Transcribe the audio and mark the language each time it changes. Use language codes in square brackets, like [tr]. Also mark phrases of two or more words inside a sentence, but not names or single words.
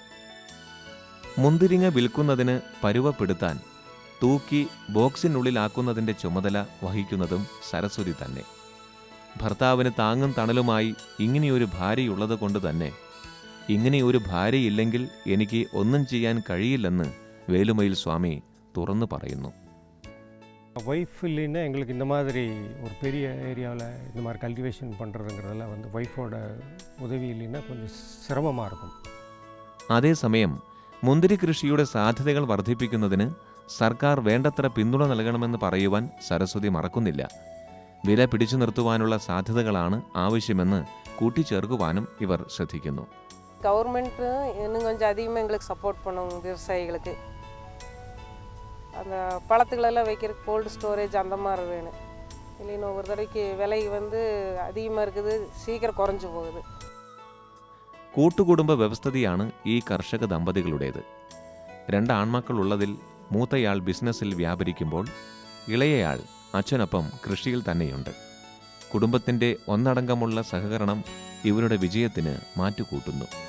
[ml] മുന്തിരിങ്ങ വിൽക്കുന്നതിന് പരുവപ്പെടുത്താൻ തൂക്കി ബോക്സിനുള്ളിലാക്കുന്നതിൻ്റെ ചുമതല വഹിക്കുന്നതും സരസ്വതി തന്നെ. ഭർത്താവിന് താങ്ങും തണലുമായി ഇങ്ങനെയൊരു ഭാര്യയുള്ളത് കൊണ്ട് തന്നെ ഇങ്ങനെയൊരു ഭാര്യയില്ലെങ്കിൽ എനിക്ക് ഒന്നും ചെയ്യാൻ കഴിയില്ലെന്ന് വേലുമയിൽ സ്വാമി തുറന്നു പറയുന്നു. [ta] ஒய்ஃப் இல்லைன்னா எங்களுக்கு இந்த மாதிரி ஒரு பெரிய ஏரியாவில் இந்த மாதிரி கல்டிவேஷன் பண்ணுறதுங்கிறதெல்லாம் வந்து ஒய்ஃபோட உதவி இல்லைன்னா கொஞ்சம் சிரமமாக இருக்கும். [ml] അതേസമയം മുന്തിരി കൃഷിയുടെ സാധ്യതകൾ വർദ്ധിപ്പിക്കുന്നതിന് സർക്കാർ വേണ്ടത്ര പിന്തുണ നൽകണമെന്ന് പറയുവാൻ സരസ്വതി മറക്കുന്നില്ല. വില പിടിച്ചു നിർത്തുവാനുള്ള സാധ്യതകളാണ് ആവശ്യമെന്ന് കൂട്ടിച്ചേർക്കുവാനും ഇവർ ശ്രദ്ധിക്കുന്നു. [ta] கவர்மெண்ட்டு இன்னும் கொஞ்சம் அதிகமாக எங்களுக்கு சப்போர்ட் பண்ணும் விவசாயிகளுக்கு. அந்த பழத்துகளெல்லாம் வைக்கிறதுக்கு கோல்டு ஸ்டோரேஜ் அந்த மாதிரி வேணும். இல்லைன்னா ஒரு தடவைக்கு விலை வந்து அதிகமாக இருக்குது, சீக்கிரம் குறைஞ்சி போகுது. [ml] കൂട്ടുകുടുംബ വ്യവസ്ഥിതിയാണ് ഈ കർഷക ദമ്പതികളുടേത്. 2 ആൺമക്കളുള്ളതിൽ മൂത്തയാൾ ബിസിനസ്സിൽ വ്യാപരിക്കുമ്പോൾ ഇളയയാൾ അച്ഛനൊപ്പം കൃഷിയിൽ തന്നെയുണ്ട്. കുടുംബത്തിൻ്റെ ഒന്നടങ്കമുള്ള സഹകരണം ഇവരുടെ വിജയത്തിന് മാറ്റുകൂട്ടുന്നു.